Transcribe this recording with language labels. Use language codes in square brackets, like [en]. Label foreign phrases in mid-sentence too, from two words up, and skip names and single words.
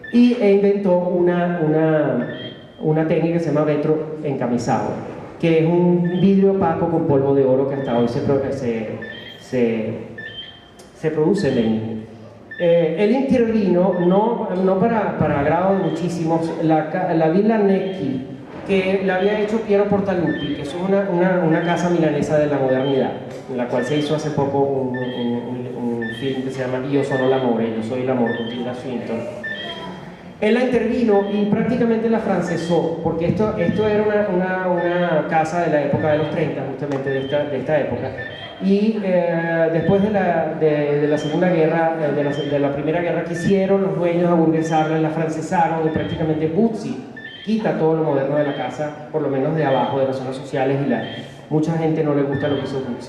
[es] e inventó una técnica que se llama vetro encamisado, que es un vidrio opaco con polvo de oro que hasta hoy se produce en Lenin. Él intervino, no para agrado de muchísimos, la Villa Necchi, que la había hecho Piero Portaluppi, que es una casa milanesa de la modernidad, en la cual se hizo hace poco un film que se llama Io sono l'amore, yo soy el amor, con Tilda Swinton. Él la intervino y prácticamente la francesó, porque esto era una casa de la época de los 30, justamente de esta época. Y después de la Segunda Guerra, de la Primera Guerra, quisieron los dueños aburguesarla, la francesaron y prácticamente Buzzi quita todo lo moderno de la casa, por lo menos de abajo, de las zonas sociales, y mucha gente no le gusta lo que hizo Buzzi.